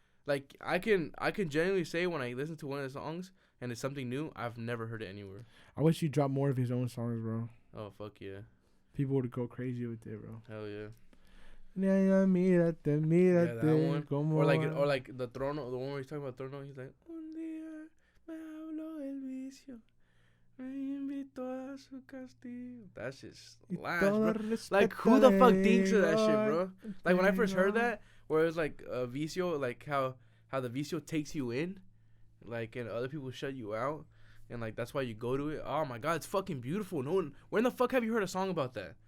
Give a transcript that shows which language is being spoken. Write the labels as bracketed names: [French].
[English] Like I can genuinely say when I listen to one of the songs and it's something new, I've never heard it anywhere. I wish he dropped more of his own songs, bro. Oh fuck yeah! People would go crazy with it, bro. Hell yeah! [Spanish] Mírate, [English] Yeah, that one. Or [Spanish] va. [English] like the Trono, the one where he's talking about Trono. He's like, [Spanish] un día me habló el vicio, me invitó a su castigo. [English] That shit's last, bro. Like who the fuck thinks of that shit, bro? Like when I first heard that, where it was like vicio, like how the vicio takes you in, like and other people shut you out, and like that's why you go to it. Oh my god, it's fucking beautiful. No one, where in the fuck have you heard a song about that?